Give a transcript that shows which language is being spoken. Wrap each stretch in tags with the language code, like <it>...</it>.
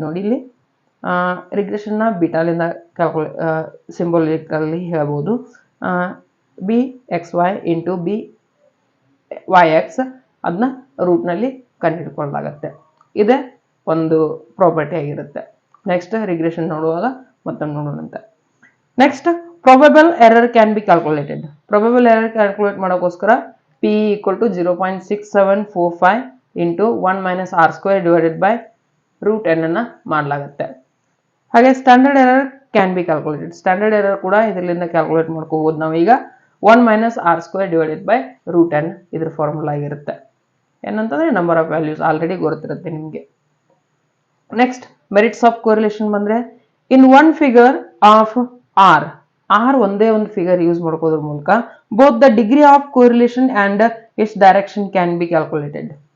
<kn>ನೋಡಿ ಇಲ್ಲಿ ರಿಗ್ರೆಷನ್ ನ ಬೀಟಾಲಿಂದ ಸಿಂಬಾಲಿಕಲ್ಲಿ ಹೇಳ್ಬೋದು. B X Y into B Y X ಅದನ್ನ ರೂಟ್ ನಲ್ಲಿ ಕಂಡುಹಿಡ್ಕೊಳ್ಳಲಾಗತ್ತೆ. ಇದೇ ಒಂದು ಪ್ರಾಪರ್ಟಿ ಆಗಿರುತ್ತೆ. ನೆಕ್ಸ್ಟ್ ರಿಗ್ರೆಷನ್ ನೋಡುವಾಗ ಮತ್ತೊಮ್ಮೆ ನೋಡೋಣಂತೆ. Next</kn> <en>probable error can be calculated.</en> <kn>Probable error calculate ಮಾಡೋಕ್ಕೋಸ್ಕರ p equal to 0.6745 into 1 minus r square divided by root n ಅನ್ನ ಮಾಡಲಾಗುತ್ತೆ. ಹಾಗೆ</kn> <en>Standard error can be calculated.</en> <kn>Standard error ಕೂಡ ಇದರಿಂದ ಕ್ಯಾಲ್ಕುಲೇಟ್ ಮಾಡ್ಕೋಬಹುದು ನಾವು. ಈಗ 1 minus r square divided by root n ಇದ್ರ ಫಾರ್ಮುಲಾ ಆಗಿರುತ್ತೆ. ಏನಂತಂದ್ರೆ ನಂಬರ್ ಆಫ್ ವ್ಯಾಲ್ಯೂಸ್ ಆಲ್ರೆಡಿ ಗೊತ್ತಿರುತ್ತೆ ನಿಮಗೆ. ನೆಕ್ಸ್ಟ್ ಮೆರಿಟ್ಸ್ ಆಫ್ ಕೋರಿಲೇಷನ್ ಬಂದ್ರೆ</kn> <en>in one figure of or</en> <kn>ಒಂದೇ ಒಂದು ಫಿಗರ್ ಯೂಸ್ ಮಾಡ್ಕೋದ್ರ ಮೂಲಕ</kn> <en>Both the degree of correlation and its direction can be calculated.</en>